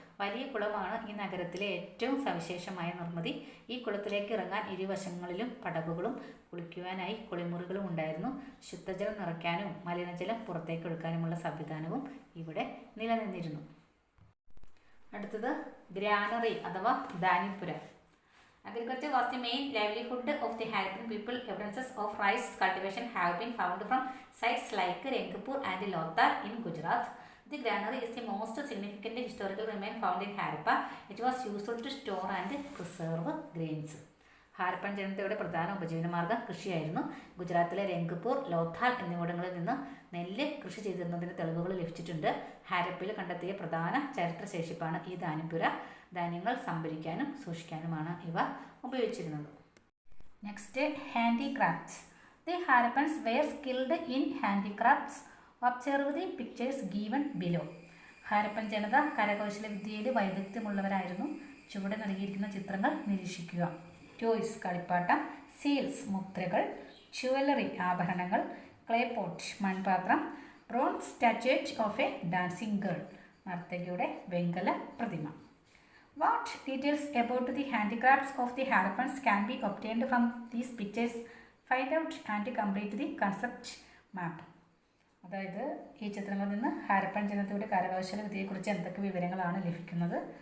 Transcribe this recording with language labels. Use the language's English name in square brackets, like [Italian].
[Malayalam] വലിയ കുളമാണ് ഈ നഗരത്തിലെ ഏറ്റവും സവിശേഷമായ നിർമ്മിതി. ഈ കുളത്തിലേക്ക് ഇറങ്ങാൻ ഇരുവശങ്ങളിലും പടവുകളും കുളിക്കുവാനായി കുളിമുറികളും ഉണ്ടായിരുന്നു. ശുദ്ധജലം നിറയ്ക്കാനും മലിനജലം പുറത്തേക്ക് ഒഴുക്കാനുമുള്ള സംവിധാനവും ഇവിടെ നിലനിന്നിരുന്നു. അടുത്തത് ഗ്രാനറി അഥവാ ധാന്യപ്പുര. [English] Agriculture was the main livelihood of the Harappan people. Evidences of rice cultivation have been found from sites like Rangpur and Lothar in Gujarat. The granary is the most significant historical remain found in Harappa. It was used to store and preserve grains. [Malayalam] Harappan ജനതയുടെ പ്രധാന ഉപജീവനമാർഗ്ഗം കൃഷിയായിരുന്നു. ഗുജറാത്തിലെ രംഗ്പൂർ, ലോഥാൽ എന്നിവിടങ്ങളിൽ നിന്ന് നെല്ല് കൃഷി ചെയ്തിരുന്നതിന് തെളിവുകൾ ലഭിച്ചിട്ടുണ്ട്. ഹാരപ്പയിൽ കണ്ടെത്തിയ പ്രധാന ചരിത്രശേഷിപ്പാണ് ഈ ധാന്യപ്പുര. ധാന്യങ്ങൾ സംഭരിക്കാനും സൂക്ഷിക്കാനുമാണ് ഇവ ഉപയോഗിച്ചിരുന്നത്. [English] Next, handicrafts. The Harappans were skilled in handicrafts. Observe the pictures given below. [Malayalam] Harappan ജനത കരകൗശല വിദ്യയിൽ വൈദഗ്ധ്യമുള്ളവരായിരുന്നു. ചുവടെ നൽകിയിരിക്കുന്ന ചിത്രങ്ങൾ നിരീക്ഷിക്കുക. ടോയ്സ് കളിപ്പാട്ടം, സീൽസ് മുദ്രകൾ, ജുവലറി ആഭരണങ്ങൾ, [English] clay pot [Malayalam] മൺപാത്രം, [English] bronze statue of a dancing girl [Malayalam] നർത്തകിയുടെ വെങ്കല പ്രതിമ. [English] What details about the handicrafts of the Harappans can be obtained from these pictures? Find out and complete the concept map. [Malayalam] അതായത് ഈ ചിത്രങ്ങളിൽ നിന്ന് ഹാരപ്പൻ ജനതയുടെ കരകൗശല വിദ്യയെക്കുറിച്ച് എന്തൊക്കെ വിവരങ്ങളാണ് ലഭിക്കുന്നത്?